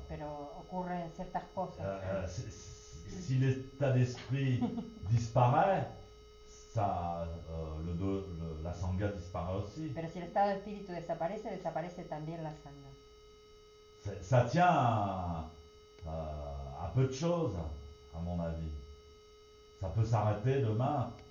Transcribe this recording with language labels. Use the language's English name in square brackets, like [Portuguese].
[Spanish] Pero ocurren ciertas cosas. [French] si l'état d'esprit disparaît, la sangha disparaît aussi. [Spanish] Pero si el estado de espíritu desaparece, desaparece también la sangha. [French] Ça tient à peu de choses, à mon avis. Ça peut s'arrêter demain.